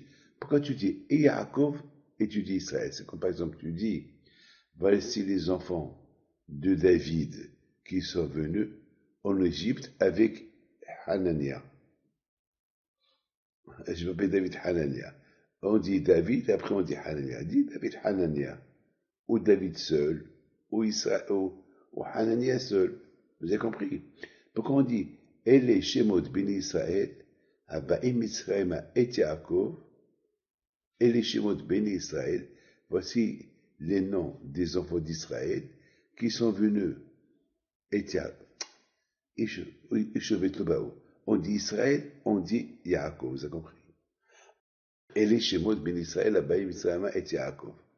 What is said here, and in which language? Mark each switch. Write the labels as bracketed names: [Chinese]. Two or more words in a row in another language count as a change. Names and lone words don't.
[French] Pourquoi tu dis et Yaakov et tu dis Israël? C'est comme par exemple tu dis, voici les enfants de David qui sont venus en Égypte avec Hanania. Je m'appelle David Hanania. On dit David, après on dit Hanania. Dit David Hanania. Ou David seul, ou Israël, ou Hanania seul. Vous avez compris? Pourquoi on dit [Hebrew] אלה שמות בני ישראל הבאים מצרימה [French] et Yaakov, [Hebrew] אלה שמות בני ישראל, [French] voici les noms des enfants d'Israël qui sont venus et Yaakov. On dit Israël, on dit Yaakov, vous avez compris? [Hebrew] אלה שמות בני ישראל הבאים מצרימה et Yaakov.